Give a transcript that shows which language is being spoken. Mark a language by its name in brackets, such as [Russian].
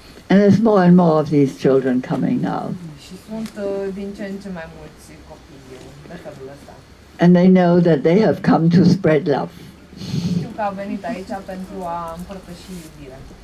[English] And there's more and more of these children coming now. [Romanian] Și sunt din ce în ce mai mulți copii de felul ăsta. [English] And they know that they have come to spread love. [Romanian] Știu că au venit aici pentru a împărtăși iubirea.